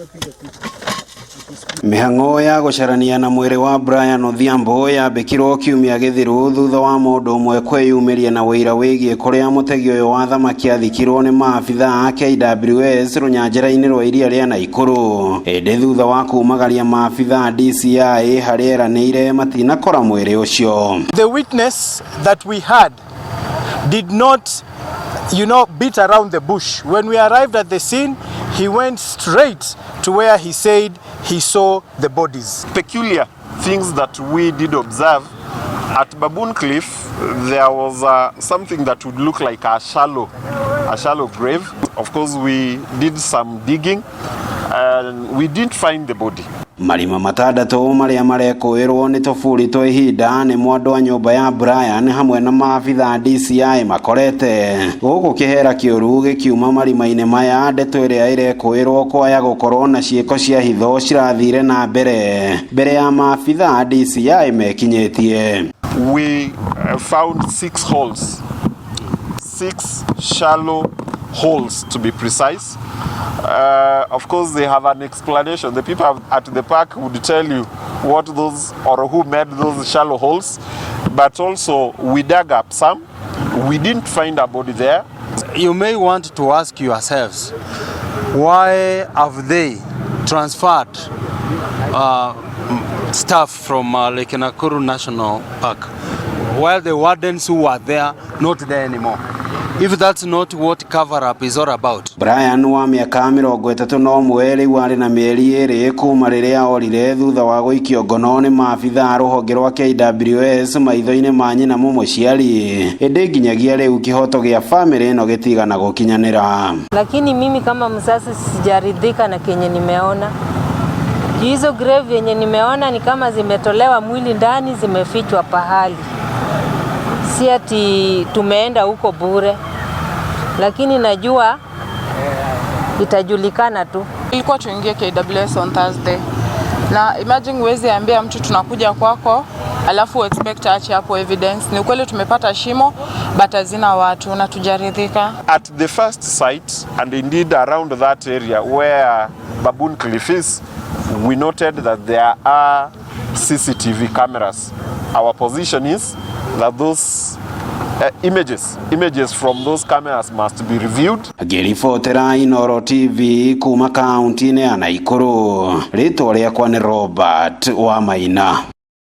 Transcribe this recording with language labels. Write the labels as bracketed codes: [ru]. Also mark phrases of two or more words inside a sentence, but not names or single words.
[ki] Mĩhang'o ya gũcarania na mwĩrĩ wa Brian Odhiambo yambĩkirwo kiumia gĩthiru thutha wa mũndũ ũmwe kwĩyumĩria na wĩira wĩgiĩ kũrĩa mũtegi ũyũ wa thamaki athikirwo nĩ maabithaa a KWS rũnyanjĩra-inĩ rwa iria rĩa Nakuru. Ĩndĩ thutha wa kumagaria maabithaa DCI harĩa eranĩire matinakora mwĩrĩ ũcio. [en] The witness that we had did not beat around the bush. When we arrived at the scene, he went straight to where he said he saw the bodies. Peculiar things that we did observe at Baboon Cliff, there was something that would look like a shallow grave. Of course, we did some digging and we didn't find the body. [ki] Marima matandatu maria marekũĩrwo nĩ tũburi twa ihinda nĩ mwandũ wa nyũmba ya Brian hamwe na maabithaa DCI makorete. Gũkũ kĩhera kĩũru gĩkiuma marima-inĩ maya, ndeto ĩrĩa ĩrekũĩrwo kwaya gũkorwo na ciĩko cia hitho cirathire na mbere ya maabithaa DCI mekinyĩtie. [en] We found 6 holes, 6 shallow holes to be precise. Of course, they have an explanation. The people at the park would tell you what those or who made those shallow holes, but also we dug up some. We didn't find a body there. You may want to ask yourselves, why have they transferred staff from Lake Nakuru National Park while the wardens who were there not there anymore? If that's not what cover-up is all about. [ki] Brian wa mĩaka 31 rĩu arĩ na mĩeri 2 kuuma rĩrĩa orĩre thutha wa gũikio ngono nĩ maabithaa rũhonge rwa KWS maitho-inĩ ma nyina mũciari. Ĩndĩ nginyagia rĩu kĩhoto gĩa famĩlĩ ĩno gĩtigana gũkinyanĩra. [sw] Lakini mimi kama mzazi sijaridhika na kenye nimeona. Hizo grave yenye nimeona ni kama zimetolewa mwili ndani, zimefichwa pahali. Si ati tumeenda huko bure, lakini najua itajulikana tu. Ilikuwa tuingie KWS [en] on Thursday. [sw] Na imagine uweze ambia mtu tunakuja kwako, alafu expect aache hapo evidence. Ni ukweli tumepata shimo, but hazina watu na tujaridhika. [en] At the first site and indeed around that area where Baboon Cliff is, we noted that there are CCTV cameras. Our position is that those images from those cameras must be reviewed. [ki] Ngĩribotera Inooro TV kuuma kaunti-inĩ ya Nakuru. Rĩtwa rĩakwa nĩ Robert wa Maina.